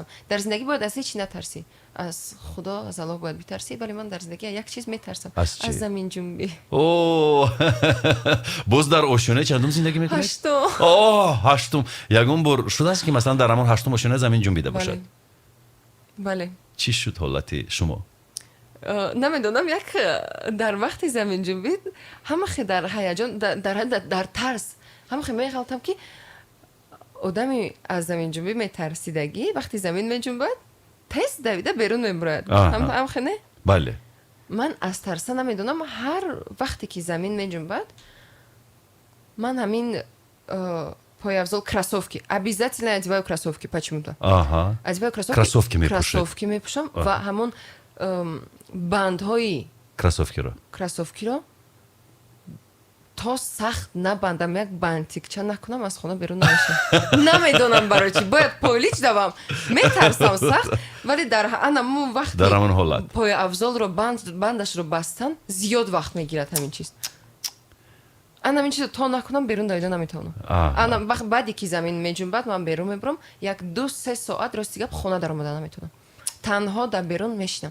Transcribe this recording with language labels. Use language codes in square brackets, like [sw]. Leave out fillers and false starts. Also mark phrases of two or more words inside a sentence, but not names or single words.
[fa] در زندگی باید از هیچ نترسی. از خدا، از الله باید بترسی، ولی من در زندگی یک چیز میترسم. از زمین جنبی. باز در آشیانه چندم زندگی میکنید؟ 8م. یگان بار شده است که مثلا در همون 8م آشیانه زمین جنبیده باشد؟ بله. چی شد حالت شما؟ [tg] намедонам як дар вақти заминҷунбӣ ҳамахе дар ҳаяҷон дар тарс ҳамахе меғалтам ки одами аз заминҷунбӣ метарсидагӣ вақти замин меҷунбад тез давида берун мебарояд ҳамахе не бале ман аз тарса намедонам ҳар вақте ки замин меҷунбад ман ҳамин появзол [ru] кроссовки обязательно одеваю кроссовки почему-то одеваю [tg] кроссовки мепӯшам ва ҳамон бандҳои кроссовкиро то сахт набандам як бантикча накунам аз хона берун намешам намедонам барои чи бояд полич давам метарсам сахт вале дар ҳамон вақти появзолро бандашро бастан зиёд вақт мегирад ҳамин чиз ҳамин чизро то накунам берун давида наметавонам баъде ки замин меҷунбад ман берун мебурам 1-2-3 соат рости гап хона даромада наметавонам танҳо дар берун мешинам